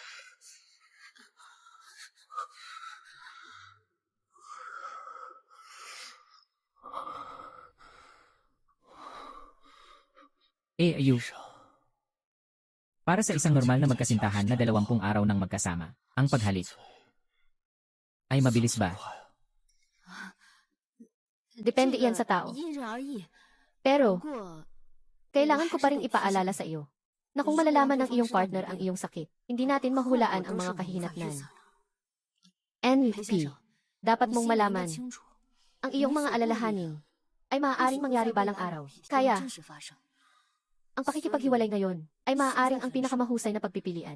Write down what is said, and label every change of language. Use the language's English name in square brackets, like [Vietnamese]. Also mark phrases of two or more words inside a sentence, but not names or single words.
[Filipino] Ayu. Para sa isang normal na magkasintahan na 20 araw nang magkasama, ang paghalik ay mabilis ba? Depende iyan sa tao. [Chinese] 因人而异。 [Filipino] Pero, [Chinese] 不过， [Filipino] kailangan ko pa rin ipaalala sa iyo na kung malalaman ng iyong partner ang iyong sakit, hindi natin mahulaan ang mga kahihinatnan. NP, dapat mong malaman, ang iyong mga alalahanin ay maaaring mangyari balang araw. Kaya, ang pakikipaghiwalay ngayon ay maaaring ang pinakamahusay na pagpipilian.